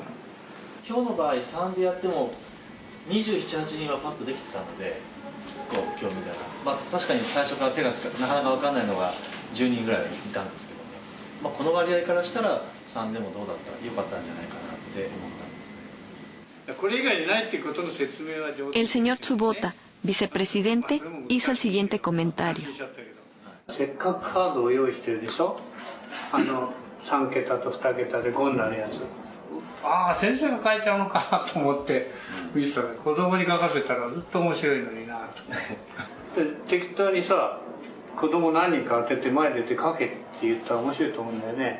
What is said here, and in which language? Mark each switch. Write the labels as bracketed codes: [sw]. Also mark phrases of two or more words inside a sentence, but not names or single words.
[ja] 今日の場合3でやっても27、8人はパッとできてたので、結構今日みたいな、まあ、確かに最初から手がつかなかなか分かんないのが10人ぐらいいたんですけどね、まあ、この割合からしたら3でもどうだったらよかったんじゃないかなって思ったんですね。これ以外にないっていうことの説明は上手。 [es] El señor Tsubota, vicepresidente, hizo el siguiente comentario. [ja] せっかくカードを用意してるでしょ。3桁と2桁で5になるやつ。ああ、先生が書いちゃうのかと思って見てたら、子供に書かせたらずっと面白いのになと。で適当にさ、子供何人か当てて前出て書けって言ったら面白いと思うんだよね。